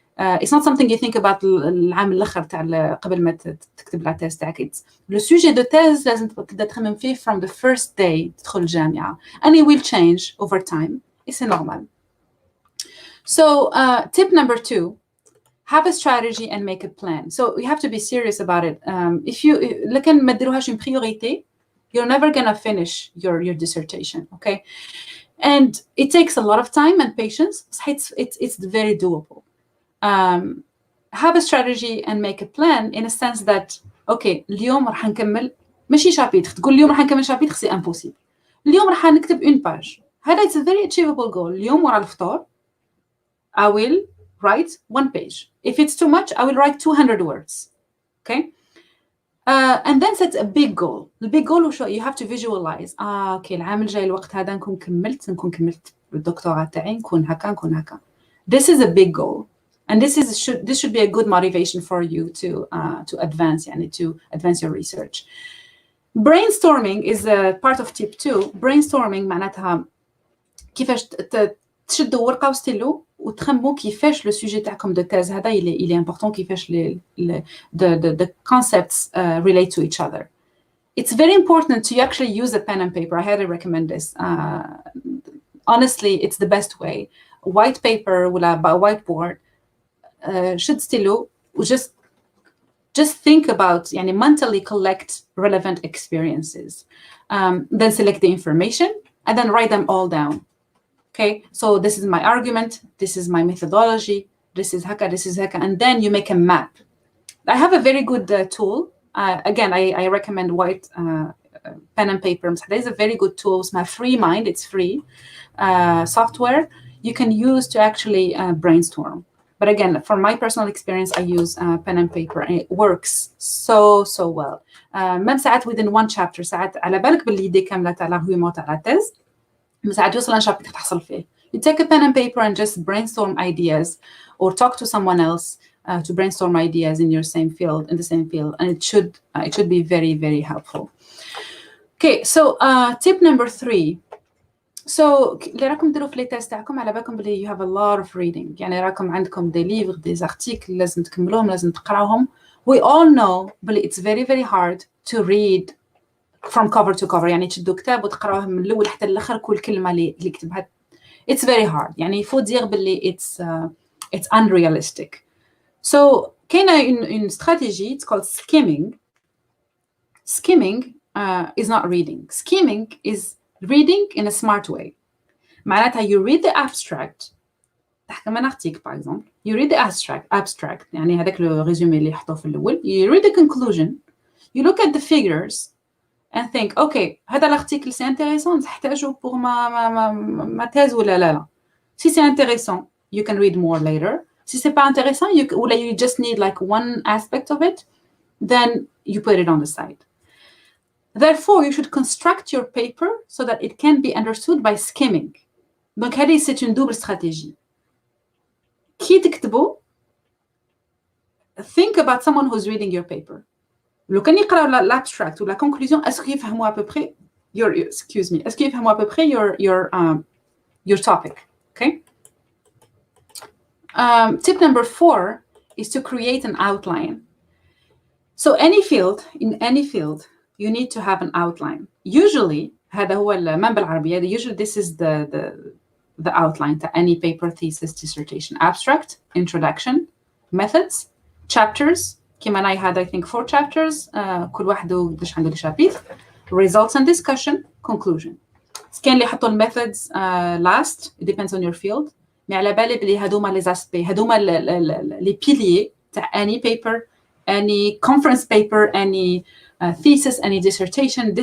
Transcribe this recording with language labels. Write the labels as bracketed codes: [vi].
[en] It's not something you think about [ar] العام الآخر تاع قبل ما تكتب لا تيست تاعك. [fr] Le sujet de thèse [ar] لازم تبدأ تخمم فيه [en] from the first day [ar] تدخل الجامعة. [en] And it will change over time. It's normal. So tip number 2, have a strategy and make a plan. So you have to be serious about it. If you [ar] لكن ما تديروهاش [fr] une priorité, [en] you're never gonna finish your dissertation, okay? And it takes a lot of time and patience. It's very doable. Have a strategy and make a plan in a sense that, okay, [ar] اليوم راح نكمل ماشي شابيتر. تقول اليوم راح نكمل شابيتر [fr] c'est impossible. [ar] اليوم راح نكتب [fr] une page. [ar] هذا [en] it's a very achievable goal. [ar] اليوم ورا الفطور [en] I will write 1 page. If it's too much, I will write 200 words. Okay? And then set a big goal. The big goal you have to visualize. [ar] Okay, العام الجاي الوقت هذا نكون كملت الدكتوراه تاعي نكون هكا. [en] This is a big goal. And this should be a good motivation for you to advance, to advance your research. Brainstorming is a part of tip 2. [ar] Brainstorming معناتها كيفاش تشدوا ورقة وستيلو وتخمموا كيفاش لو سوجي تاعكم دو تيز هذا [fr] il est important [ar] كيفاش [en] the concepts relate to each other. It's very important to actually use a pen and paper. I highly recommend this. Honestly, it's the best way. White paper [ar] ولا [en] whiteboard, [ar] شد ستيلو [en] just think about mentally collect relevant experiences. Then select the information and then write them all down. Okay, so this is my argument, this is my methodology, this is haka, and then you make a map. I have a very good tool. Again, I recommend white pen and paper. There is a very good tool. It's my free mind. It's free software you can use to actually brainstorm. But again, from my personal experience, I use pen and paper, and it works so well. [fr] même [ar] ساعات [en] within one chapter, [ar] ساعات على بالك باللي دي كاملة تاع [fr] l'argument [ar] تاع [fr] la thèse. [ar] مساعد يوصل لشابتر تحصل فيه. [en] You take a pen and paper and just brainstorm ideas, or talk to someone else to brainstorm ideas in the same field, and it should be very, very helpful. Okay, so tip number 3. [ar] So اللي راكم ديروا في لي تيست تاعكم على بالكم بلي [en] you have a lot of reading، [ar] يعني راكم عندكم دي ليفر دي زارتيكل لازم تكملوهم لازم تقراوهم. [en] We all know [ar] بلي [en] it's very very hard to read from cover to cover، [ar] يعني تشدوا كتاب وتقراوه من الأول حتى الآخر كل كلمة اللي كتبها. [en] It's very hard، [ar] يعني [fr] faut dire [ar] بلي [en] it's unrealistic. So [ar] كاينة [fr] une stratégie [en] it's called skimming. Skimming is not reading. Skimming is reading in a smart way. [ar] معناتها [en] you read the abstract [ar] تحكم من [en] article [fr] par exemple. [en] You read the abstract [ar] يعني هذاك لو ريزومي اللي حطوه في الأول. [en] You read the conclusion. You look at the figures and think okay [ar] هذا [en] l'article [fr] c'est intéressant [ar] تحتاجه [fr] pour ma thèse [ar] ولا لا. [fr] Si c'est intéressant [en] you can read more later. [fr] Si c'est pas intéressant [en] you just need like one aspect of it, then you put it on the side. Therefore you should construct your paper so that it can be understood by skimming. [fr] Donc [ar] هذه [fr] c'est une double stratégie. [ar] كي تكتبوا [en] think about someone who's reading your paper. [ar] لو كان يقراو [fr] l'abstract ou la conclusion est-ce qu'ils [ar] يفهموا [fr] à peu près est-ce qu'ils يفهموا à peu près [en] your topic. [fr] Okay. [en] Tip number 4 is to create an outline. So in any field you need to have an outline. Usually [ar] هذا هو المنبع العربية. [en] Usually this is the outline to any paper, thesis, dissertation. Abstract, introduction, methods, chapters. [ar] كما أنا [en] had I think 4 chapters. [ar] كل واحد قداش عنده [fr] chapitre. [en] Results and discussion, conclusion. [ar] كاين اللي يحطوا methods last. [en] It depends on your field. [ar] مي على بالي بلي هذوما les aspects هذوما les piliers تاع [en] any paper, any conference paper, any thesis, any dissertation.